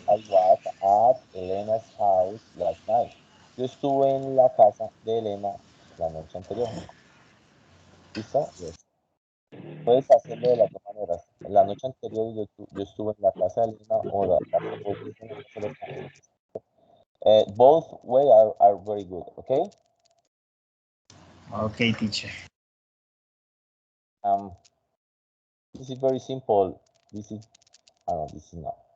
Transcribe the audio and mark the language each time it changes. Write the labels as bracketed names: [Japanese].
[English] I was at Elena's house last night. [Spanish] Yo estuve en la casa de Elena la noche anterior. ¿Listo? Yes. Puedes hacerlo de las dos maneras. La noche anterior yo estuve en la casa de Elena o o en la casa de Elena. [English] Both way are very good, okay? Okay, teacher. This is very simple. This is this is not.